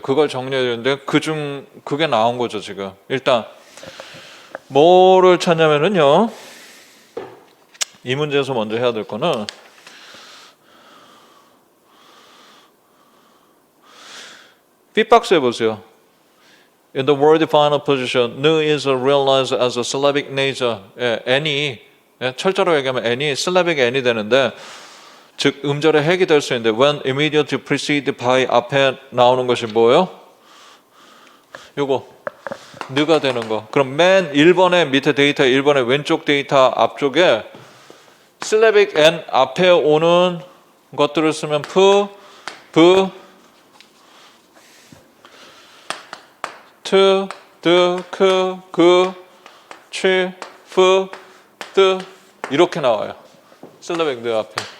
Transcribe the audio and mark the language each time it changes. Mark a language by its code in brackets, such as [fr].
[ko] 그걸 정리해야 되는데 그게 나온 거죠 지금. 일단 뭐를 찾냐면은요. 이 문제에서 먼저 해야 될 거는 B박스 해보세요. [en] In the word final position, 느 is realized as a syllabic nature. [ko] n이 철자로 얘기하면 n이 syllabic n이 되는데 즉 음절의 핵이 될 수 있는데 [en] when immediately preceded by [ko] 앞에 나오는 것이 뭐예요? 요거 느가 되는 거. 그럼 맨 1번의 밑에 데이터 1번의 왼쪽 데이터 앞쪽에 syllabic n 앞에 오는 것들을 쓰면 프, 브, 트, 드, 크, 그, 취, 프, 뜨 이렇게 나와요. syllabic 느 앞에.